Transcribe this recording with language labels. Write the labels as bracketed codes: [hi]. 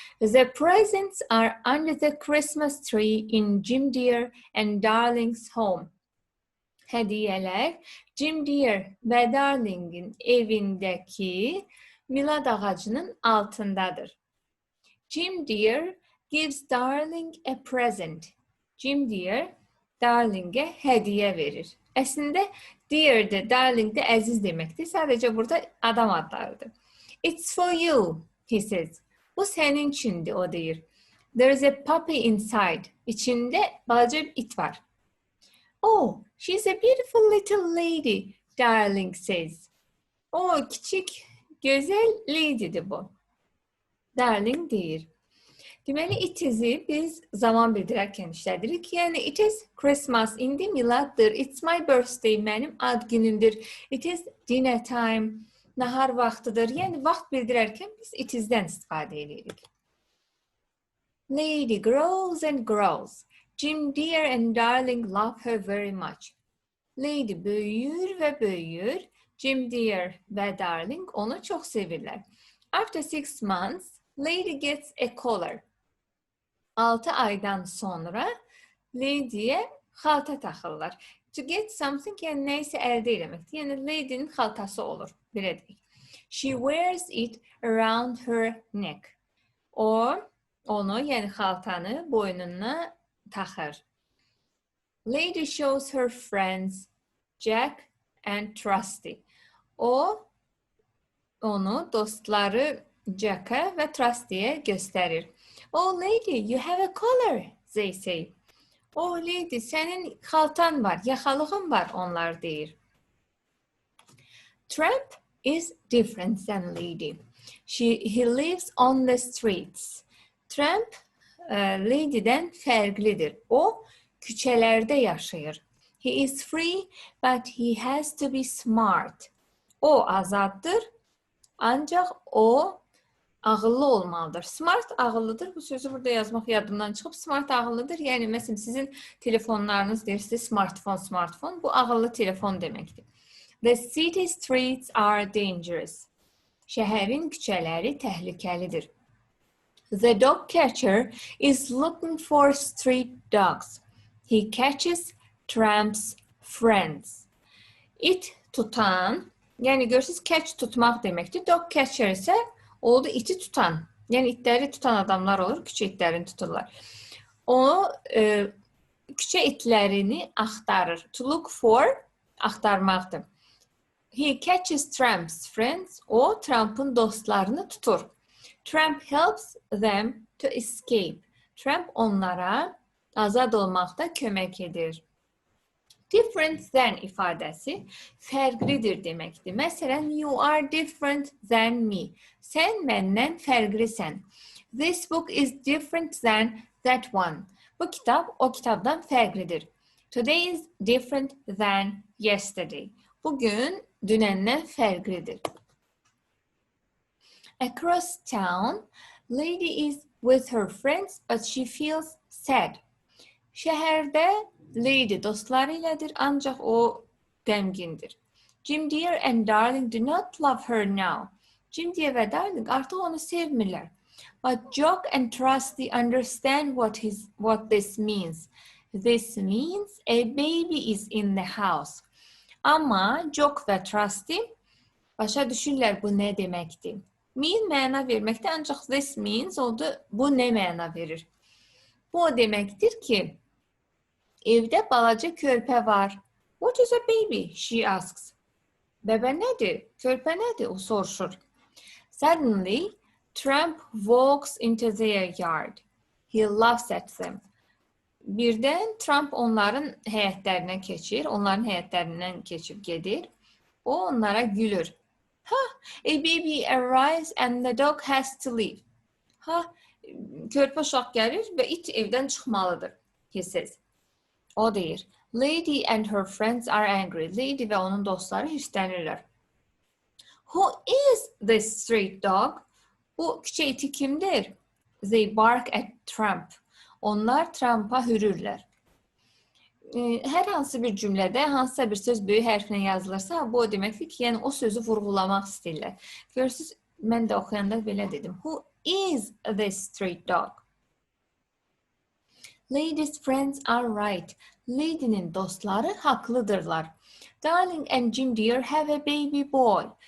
[en] The presents are under the Christmas tree in Jim Deere and Darling's home. [az] Hədiyələr Jim Deere və Darling'in evindəki milad ağacının altındadır. [en] Jim Deere gives Darling a present. [az] Jim Deere Darling'e hədiyyə verir. Əslində Dear de, Darling de əziz deməkdir. Sadəcə burada adam adlarıdır. [en] It's for you, he says. [az] Bu sənin üçündür, o deyir. [en] There's a puppy inside. [az] İçində balaca bir it var. [en] Oh, she's a beautiful little lady, Darling says. [az] O, kiçik, gözəl ladydir bu. Darling deyir. Deməli, it is'i biz zaman bildirərkən işlədirik. Yəni, [en] it is Christmas, [az] indi miladdır. [en] It's my birthday, [az] mənim ad günümdür. [en] It is dinner time, [az] nahar vaxtıdır. Yəni, vaxt bildirərkən biz it is'dən istifadə edirik. [en] Lady grows and grows. Jim Deere and Darling love her very much. [az] Lady böyüyür və böyüyür. Jim Deere və Darling onu çox sevirlər. [en] After 6 months, Lady gets a collar. [az] 6 aydan sonra Lady'ye xalta taxırlar. [en] To get something, [az] yəni neysə əldə eləməkdir. Yəni Lady'nin xaltası olur, belə deyək. [en] She wears it around her neck. [az] O, onu, yəni xaltanı boynuna taxır. [en] Lady shows her friends Jack and Trusty. [az] O, onu dostları Jack'a və Trusty'ye göstərir. [en] Oh lady, you have a collar, they say. [az] Oh lady, sənin xaltan var, yaxalığın var, onlar deyir. [en] Tramp is different than Lady. He lives on the streets. [az] Tramp Lady'dən fərqlidir. O, küçələrdə yaşayır. [en] He is free, but he has to be smart. [az] O azaddır, ancaq o ağıllı olmalıdır. Smart ağıllıdır. Bu sözü burada yazmaq yadımdan çıxıb. Smart ağıllıdır. Yəni, məsələn, sizin telefonlarınız deyirsiniz, smartphone. Bu ağıllı telefon deməkdir. [en] The city streets are dangerous. [az] Şəhərin küçələri təhlükəlidir. [en] The dog catcher is looking for street dogs. He catches Tramp's friends. [az] İt tutan, yəni görürsünüz, catch tutmaq deməkdir. Dog catcher isə oldu iti tutan. Yəni itləri tutan adamlar olur, küçə itlərini tuturlar. O küçə itlərini axtarır. To look for axtarmaqdır. [en] He catches Tramp's friends. [az] O Trump'ın dostlarını tutur. [en] Tramp helps them to escape. [az] Tramp onlara azad olmaqda kömək edir. Different than ifadəsi fərqlidir deməkdir. Məsələn, [en] you are different than me. [az] Sən məndən fərqlisən. [en] This book is different than that one. [az] Bu kitab o kitabdan fərqlidir. [en] Today is different than yesterday. [az] Bugün dünəndən fərqlidir. [en] Across town, Lady is with her friends, but she feels sad. [az] Şəhərdə Lady dostları ilədir, ancaq o qəmgindir. [en] Jim Deere and Darling do not love her now. [az] Jim Deere və Darling artıq onu sevmirlər. [en] But Jock and Trusty understand what this means. This means a baby is in the house. [az] Amma Jock və Trusty başa düşürlər bu nə deməkdir. Mean məna verməkdir, ancaq [en] this means [az] oldu, bu nə məna verir? Bu o deməkdir ki, evdə balaca körpə var. [en] What is a baby? She asks. [az] Bəbə nədir? Körpə nədir? O soruşur. [en] Suddenly, Tramp walks into their yard. He laughs at them. [az] Birdən Tramp onların həyətlərinə keçir. Onların həyətlərindən keçib gedir. O onlara gülür. [en] Ha, a baby arrives and the dog has to leave. [az] Ha, körpə uşaq gəlir və it evdən çıxmalıdır. [en] he says. [az] O deyir. [en] Lady and her friends are angry. [az] Lady və onun dostları hirslənirlər. [en] Who is this street dog? [az] Bu küçə iti kimdir? [en] They bark at Tramp. [az] Onlar Trump'a hürürlər. Hər hansı bir cümlədə hansısa bir söz böyük hərflə yazılırsa, bu o deməkdir ki, yəni o sözü vurğulamaq istəyirlər. Görürsünüz, mən də oxuyanda belə dedim. [en] Who is this street dog? Lady's friends are right. [az] Lady'nin dostları haqlıdırlar. [en] Darling and Jim Deere have a baby boy.